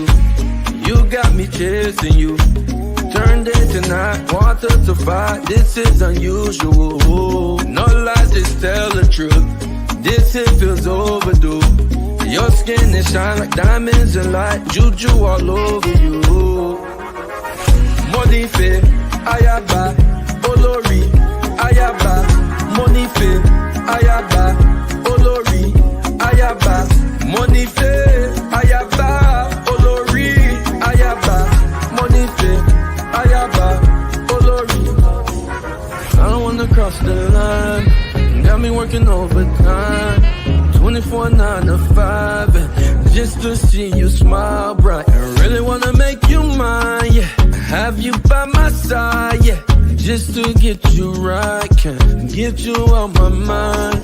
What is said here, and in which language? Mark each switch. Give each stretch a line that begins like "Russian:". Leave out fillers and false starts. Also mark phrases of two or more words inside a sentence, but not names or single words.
English: You got me chasing you. Turn day to night, want her to fight. This is unusual. No lies, just tell the truth. This hit feels overdue. Your skin is shine like diamonds and light. Juju all over you.
Yoruba: Monife, ayaba, olori, ayaba. Monife, ayaba, olori, ayaba. Monife, ayaba, olori, ayaba. Monife, ayaba, olori.
English: I don't wanna cross the line. Got me working overtime. 24, 9 to 5, just to see you smile bright. I really wanna make you mine, yeah. Have you by my side, yeah. Just to get you right, can't get you out my mind.